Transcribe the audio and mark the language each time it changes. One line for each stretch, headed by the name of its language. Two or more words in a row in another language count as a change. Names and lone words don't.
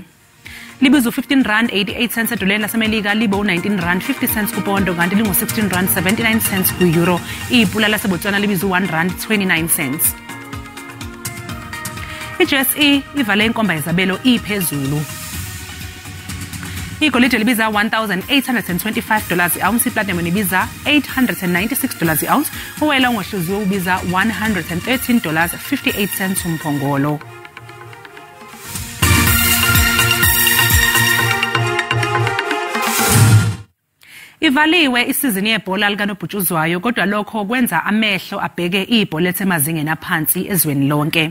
Zulu: Libiza R15.88 edoleni lasemelika, libe U19.50 kupondo kanti lingu R16.79 ku-euro. Ipula lasebotswana libiza R1.29. I-GSE ivale inkomba yezabelo iphezulu. Igolide libiza $1,825 i-ounce, iplatinum ibiza $896 i-ounce, uwela ngohluziwe ubiza $113.58 umphongolo. Ivaliwe isizini yebhola likanobhutshuzwayo kodwa lokho kwenza amehlo abheke ibhola emazingeni aphansi ezweni lonke.